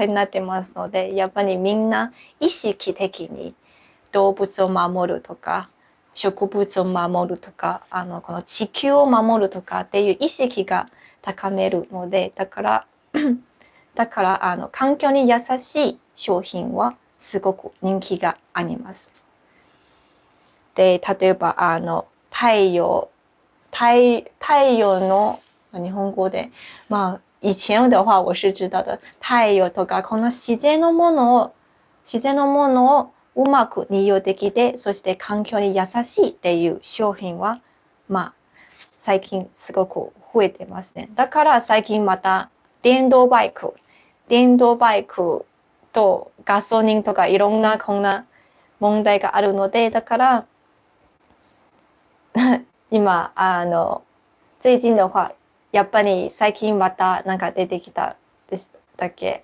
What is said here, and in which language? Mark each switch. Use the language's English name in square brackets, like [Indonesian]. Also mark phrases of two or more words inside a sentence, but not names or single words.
[Japanese] 態になってますので、やっぱりみんな意識的に動物を守るとか、植物を守るとか、この地球を守るとかっていう意識が高めるので、だから環境に優しい商品はすごく人気があります。で、例えば太陽の日本語で [Chinese] 以前的话我是知道的、 [Japanese] 太陽とかこの自然のものをうまく利用できて、そして環境に優しいっていう商品は最近すごく増えてますね。だから最近また電動バイクとガソリンとかいろんなこんな問題があるので、だから今 [Chinese] 最近的话 [Japanese] やっぱり最近また出てきたでしたっけ？